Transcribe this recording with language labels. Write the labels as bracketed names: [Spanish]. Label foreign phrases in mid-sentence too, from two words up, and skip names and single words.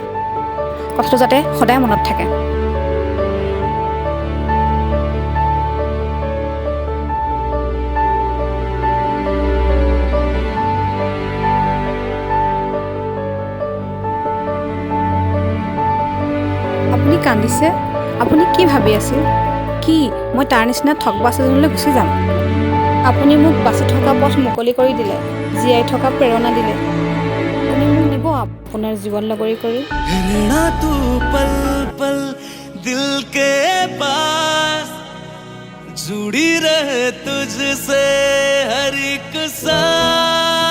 [Assamese] কথাটো যাতে সদায় মনত থাকে। আপুনি কান্দিছে? আপুনি কি ভাবি আছিল? কি মই তাৰ নিচিনা ঠগবাজ এজনলৈ গুচি যাম? আপুনি মোক বাচি থকা পথ মুকলি কৰি দিলে, জীয়াই থকা প্ৰেৰণা দিলে। আপুনি মোক নিব আপোনাৰ জীৱন লগৰী কৰি? [Hindi] रहना तू पल पल दिल के पास जुड़ी रहे तुझसे हर एक सांस